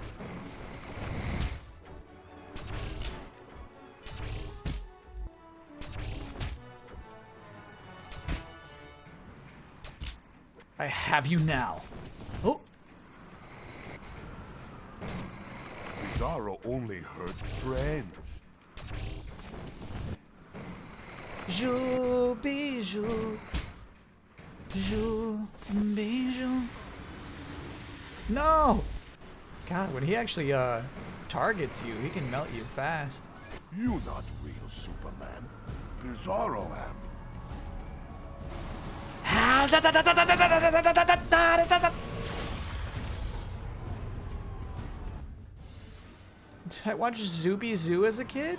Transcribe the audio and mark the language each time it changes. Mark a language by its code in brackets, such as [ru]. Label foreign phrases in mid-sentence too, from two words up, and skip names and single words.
[en] I have you now. Oh. Bizarro only hurt friends. Jou, bijou. Jou, bijou. No! God, when he actually targets you, he can melt you fast. You not real Superman. Bizarro am. Did I watch Zooby Zoo as a kid?